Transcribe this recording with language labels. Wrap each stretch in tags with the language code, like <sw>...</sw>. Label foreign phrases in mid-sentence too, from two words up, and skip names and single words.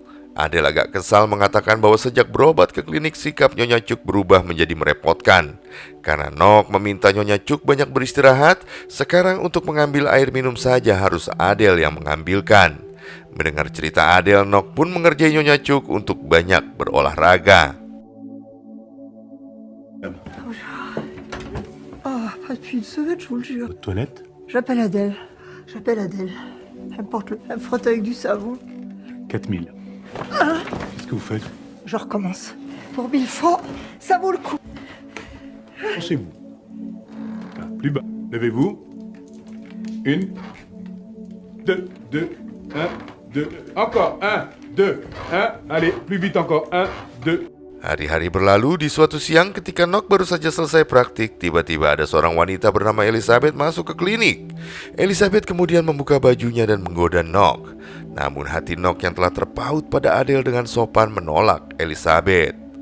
<id>Adele agak kesal mengatakan bahwa sejak berobat ke klinik, sikap Nyonya Chuk berubah menjadi merepotkan. Karena Nok meminta Nyonya Chuk banyak beristirahat, sekarang untuk mengambil air minum saja harus Adele yang mengambilkan. Mendengar cerita Adele, Nok pun mengerjai Nyonya Chuk untuk banyak berolahraga.</id> <fr>Ah, pas depuis une semaine, je vous le jure. Aux toilettes? J'appelle Adèle. J'appelle Adèle. Elle me frotte avec du savon. 4000. Qu'est-ce que vous faites? Je recommence. Pour 1000 francs, ça vaut le coup. Penchez-vous. Ah, plus bas. Levez-vous. 1, 2, 2, 1, 2. Encore. 1, 2, 1. Allez, plus vite encore. 1, 2.</fr> <id>Hari-hari berlalu. Di suatu siang ketika Nok baru saja selesai praktik, tiba-tiba ada seorang wanita bernama Elizabeth masuk ke klinik. Elizabeth kemudian membuka bajunya dan menggoda Nok. Namun hati Nok yang telah terpaut pada Adele dengan sopan menolak Elizabeth.</id>